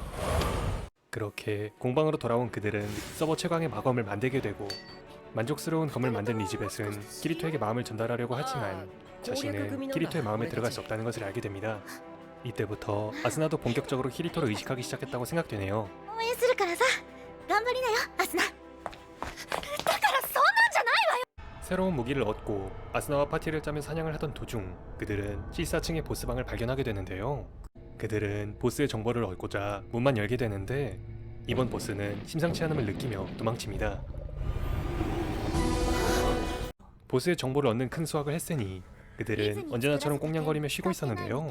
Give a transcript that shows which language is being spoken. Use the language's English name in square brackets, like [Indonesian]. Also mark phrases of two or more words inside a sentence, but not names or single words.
[Korean] 그렇게 공방으로 돌아온 그들은 서버 최강의 마검을 만들게 되고 만족스러운 검을 만든 리즈벳은 키리토에게 마음을 전달하려고 하지만 자신은 키리토의 마음에 들어갈 수 없다는 것을 알게 됩니다. 이때부터 아스나도 본격적으로 키리토를 의식하기 시작했다고 생각되네요. [Japanese] 応援するからさ頑張りなよアスナだからそんなんじゃないわよ [Korean] 새로운 무기를 얻고 아스나와 파티를 짜며 사냥을 하던 도중 그들은 14층의 보스방을 발견하게 되는데요. 그들은 보스의 정보를 얻고자 문만 열게 되는데 이번 보스는 심상치 않음을 느끼며 도망칩니다. 보스의 정보를 얻는 큰 수확을 했으니 그들은 언제나처럼 꽁냥거리며 쉬고 있었는데요.